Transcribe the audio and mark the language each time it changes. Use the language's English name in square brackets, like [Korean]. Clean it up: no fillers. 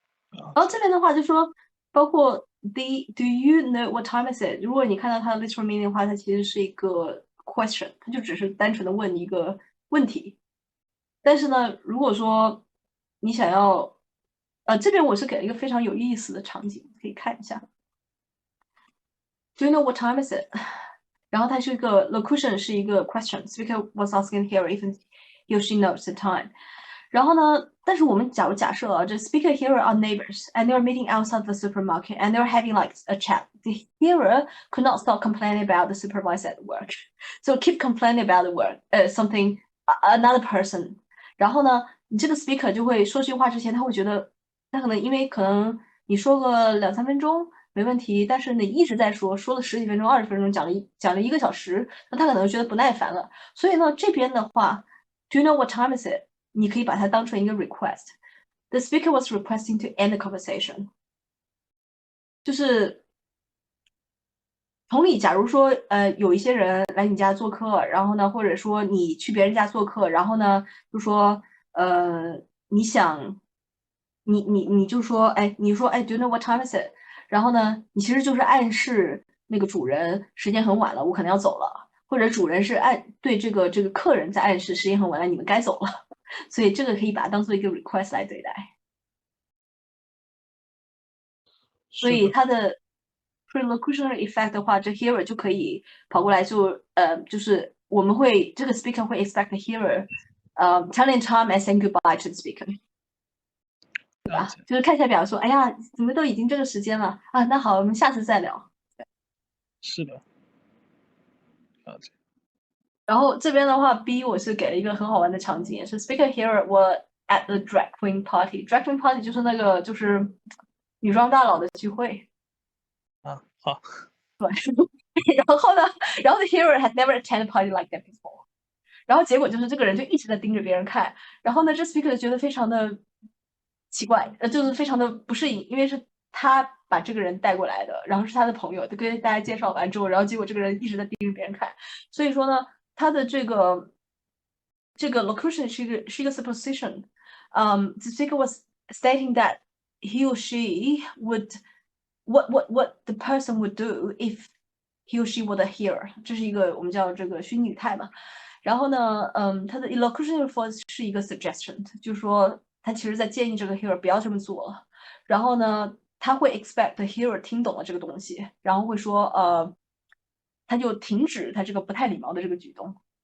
[Chinese] 然后这边的话就说，包括 Do you know what time is it？如果你看到它的 literal meaning 的话，它其实是一个 question，它就只是单纯的问一个问题。但是呢，如果说你想要，这边我是给了一个非常有意思的场景，可以看一下。 [English] Do you know what time is it？ [Chinese] 然后它是一个 [English] locution [Chinese] 是一个 [English] question，speaker was asking here if he or she knows the time。 [Chinese] 然后呢，但是我们假设啊，这 [English] speaker hearer are neighbors and they're meeting outside the supermarket and they're having like a chat. The hearer could not stop complaining about the supervisor at work, so keep complaining about the work, something another person. [Chinese] 然后呢，你这个 speaker 就会说这句话之前，他会觉得，他可能因为可能你说个2-3分钟没问题，但是你一直在说，说了10几分钟、20分钟，讲了1个小时，那他可能觉得不耐烦了。所以呢，这边的话 [English] ，Do you know what time is it？ [Chinese] 你可以把它当成一个 request。 [English] The speaker was requesting to end the conversation。 [Chinese] 就是同理，假如说有一些人来你家做客，然后呢，或者说你去别人家做客，然后呢就说你想你就说你说 [English] Do you know what time is it？ [Chinese] 然后呢，你其实就是暗示那个主人时间很晚了，我可能要走了，或者主人是对这个客人在暗示时间很晚了，你们该走了。所以这个可以把它当做一个 request 来对待。所以它的 [English] prelocutionary effect 的话，这 hearer [Chinese] 就可以跑过来就是我们会这个 [English] speaker 会 expect the hearer telling time and saying goodbye to the speaker， 对吧？ [Chinese] 就是看起来表示说，哎呀，怎么都已经这个时间了啊？那好，我们下次再聊。是的，了解。然后这边的话 ，B 我是给了一个很好玩的场景，也是 [English] speaker hearer were at the drag queen party。 [Chinese] drag queen party 就是那个就是女装大佬的聚会。啊，好，对，然后呢，然后 [English] the hero had never attended a party like that before。 [Chinese] 然后结果就是这个人就一直在盯着别人看，然后呢，这 speaker 觉得非常的奇怪，就是非常的不适应，因为是他把这个人带过来的，然后是他的朋友，就跟大家介绍完之后，然后结果这个人一直在盯着别人看，所以说呢，他的这个 locution 是一个 supposition。 [English] The speaker was stating that he or she would what the person would do if he or she were the hearer， [Chinese] 这是一个我们叫这个虚拟语态嘛。然后呢，它的 elocutionary force 是一个 suggestion， 就是说他其实在建议这个 hearer 不要这么做了。然后呢，他会 [English] expect the hearer [Chinese] 听懂了这个东西，然后会说他就停止他这个不太礼貌的这个举动。